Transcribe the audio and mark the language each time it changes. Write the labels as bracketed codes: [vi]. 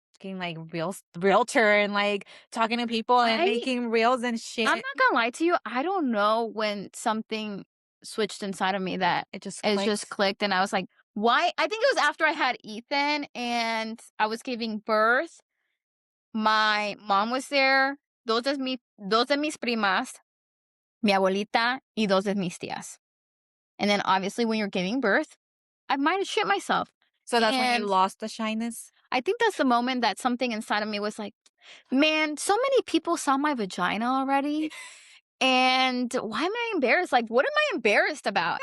[en] Being, like, realtor and, like, talking to people and I making reels and I'm shit. not gonna lie to you. I don't know when something switched inside of me that It just it just clicked. clicked, and I was like, "Why?" I think it was after I had Ethan and I was giving birth. My mom was there. [es] Dos de mis primas, mi abuelita, y dos de mis tías. [en] And then obviously when you're giving birth, I might have shit myself. So that's when you And lost the shyness? I think that's the moment that something inside of me was like, man, so many people saw my vagina already. And why am I embarrassed? Like, what am I embarrassed about?